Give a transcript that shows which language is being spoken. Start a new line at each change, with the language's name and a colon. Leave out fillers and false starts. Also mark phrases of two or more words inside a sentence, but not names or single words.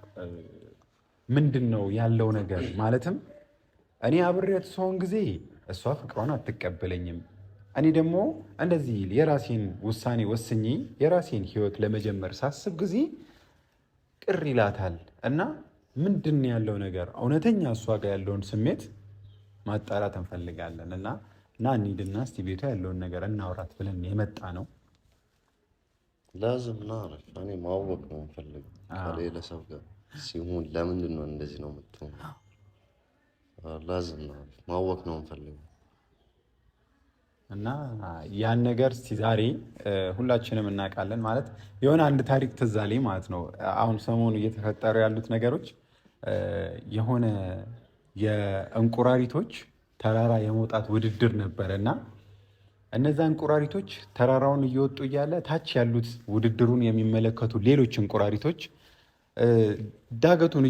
Amharic: ምንድነው ያለው ነገር ማለትም እኔ አብሬት ሰውን ጊዜ እሷ ፍቅሯን አትቀበለኝም እኔ ደግሞ እንደዚህ የራሴን ውሳኔ ወስኜ የራሴን ህይወት ለመጀመር ሳስብ ጊዜ ቅር ይላታል እና ምንድነው ያለው ነገር እውነተኛ እሷ ጋር ያለውን ስሜት ማጣራት እንፈልጋለን እና እንሂድና እስቲ ቤቷ ያለውን ነገር እናውራት ብለን የመጣ ነው
Arabic: لازم نعرف
Amharic: እኔ ማወቅ ነው የምፈልገው ከሌላ ሰው ጋር ሲሆን ለምንድን ነው እንደዚህ ነው የምትሆነው
Arabic: لازم نعرف
Amharic: ማወቅ ነው የምፈልገው እና ያን ነገር እስቲ ዛሬ ሁላችንም እናውቃለን ማለት የሆነ አንድ ታሪክ ትዝ አለኝ ማለት ነው አሁን ሰሞኑ እየተፈጠሩ ያሉት ነገሮች የሆነ የእንቁራሪቶች ተራራ የመውጣት ውድድር ነበርና እነዛ እንቁራሪቶች ተራራውን እየወጡ እያለ ታች ያሉት ውድድሩን የሚመለከቱ ሌሎች እንቁራሪቶች ዳገቱን